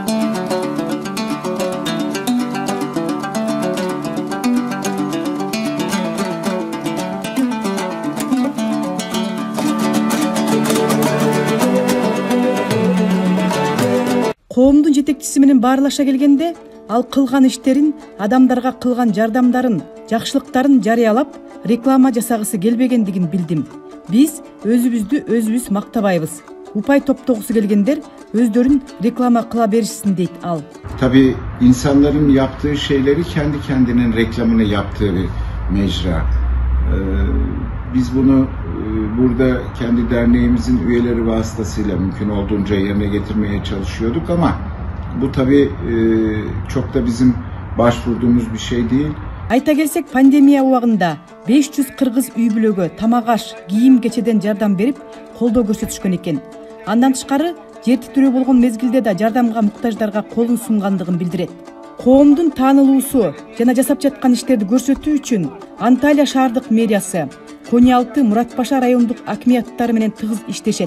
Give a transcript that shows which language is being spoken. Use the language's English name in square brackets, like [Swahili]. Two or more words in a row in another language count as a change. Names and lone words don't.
[Kyrgyz] Коомдун жетекчиси менен баарлаша келгенде, ал кылган иштерин, адамдарга кылган жардамдарын, жакшылыктарын жарыялап, реклама жасагысы келбегендигин билдим. Биз өзүбүз мактабайбыз. Упай топтогусу келгендер өздөрүн реklama кыла беришсин дейт ал. [Turkish] Tabii insanların yaptığı şeyleri kendi kendinin reklamını yaptığı bir mecra. Biz bunu burada kendi derneğimizin üyeleri vasıtasıyla mümkün olduğunca yerine getirmeye çalışıyorduk ama bu tabii çok da bizim başvurduğumuz bir şey değil. [Kyrgyz] Айта келсек, пандемия убагында 500 кыргыз үй бүлөгө тамак-аш, кийим кечеден жардам берип, колдоо көрсөтүшкөн экен. Андан тышкары, жер титирөө болгон мезгилде да жардамга муктаждарга колун сунгандыгын билдирет. Коомдун таанылуусу жана жасап жаткан иштерди көрсөтүү үчүн Анталия шаардык мэриясы, Кониалты Муратбаша райондук акимияттары менен тыгыз иштешет.